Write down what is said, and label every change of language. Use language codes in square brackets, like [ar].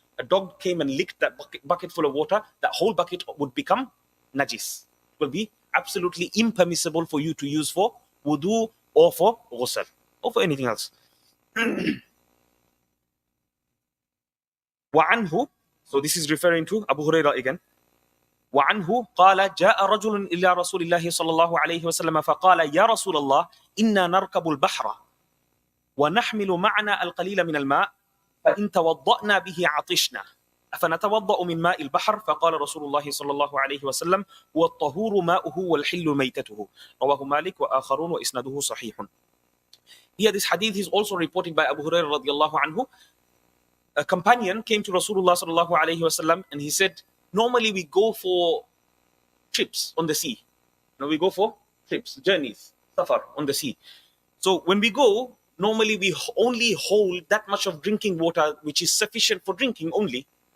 [en] A dog came and licked that bucket full of water, that whole bucket would become najis. It will be absolutely impermissible for you to use for wudu or for ghusl or for anything else. وعنه, so this is referring to Abu Hurairah again. [ar] وعنه قال جاء رجل إلى رسول الله صلى الله عليه وسلم فقال يا رسول الله إنا نركب البحر ونحمل معنا القليل من الماء فإن توضأنا به عطشنا أفنتوضأ من ماء البحر فقال رسول الله صلى الله عليه وسلم هو الطهور ماؤه والحل ميتته رواه مالك وآخرون وإسناده صحيح. [en] Here this hadith is also reported by Abu Hurairah radiallahu anhu. A companion came to Rasulullah sallallahu alayhi wasallam and he said, normally we go for trips on the sea. We go for trips, journeys, safar on the sea. So when we go, normally we only hold that much of drinking water which is sufficient for drinking only.